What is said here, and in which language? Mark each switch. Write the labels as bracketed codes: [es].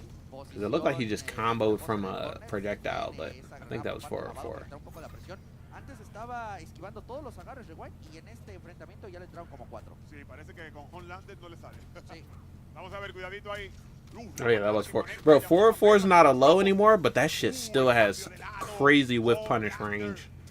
[en] Because it looked like he just comboed from a projectile, but I think that was forward 4. [es] Antes estaba esquivando todos los agarres de White y en este enfrentamiento ya le entraron como 4. Sí, parece que con Homelander no le sale. Sí. Vamos a ver, cuidadito ahí. [en] Oh yeah, that was 4. Bro, 4 is not a low anymore, but that shit still has crazy whiff punish range.